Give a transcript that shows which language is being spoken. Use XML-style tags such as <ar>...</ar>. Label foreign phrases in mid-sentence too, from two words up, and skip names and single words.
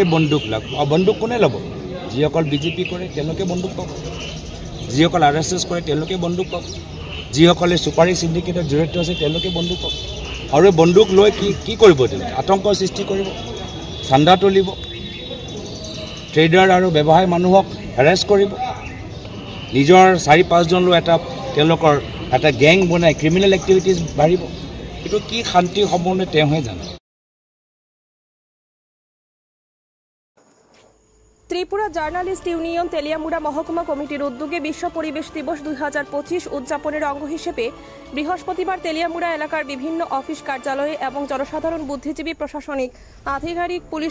<as>বন্দুক লওক বন্দুক কোনে ল'ব যিসকল বিজেপি কৰে তেওঁলোকে বন্দুক পাব যিসকল RSS কৰে তেওঁলোকে বন্দুক পাব যিসকলে চুপাৰী চিণ্ডিকেটত জড়িত আছে তেওঁলোকে বন্দুক পাব আৰু বন্দুক লৈ কি কৰিব তেওঁলোকে আতংকৰ সৃষ্টি কৰিব চান্দা তুলিব ট্ৰেডাৰ আৰু ব্যৱসায়ী মানুহক হেৰেছ কৰিব নিজৰ 4-5 জন লৈ তেওঁলোকৰ এটা গেং বনাই</as> <en>criminal activities</en> <as>বাঢ়িব এইটো কি শান্তি সম্বন্ধে তেওঁহে জানে</as> <bn>ত্রিপুরা জার্নালিস্ট ইউনিয়ন তেলিয়ামুড়া মহকুমা কমিটির উদ্যোগে বিশ্ব পরিবেশ দিবস 2025 উদযাপনের অঙ্গ হিসেবে বৃহস্পতিবার তেলিয়ামুড়া এলাকার বিভিন্ন অফিস কার্যালয়ে এবং জনসাধারণ বুদ্ধিজীবী প্রশাসনিক আধিকারিক পুলিশ</bn>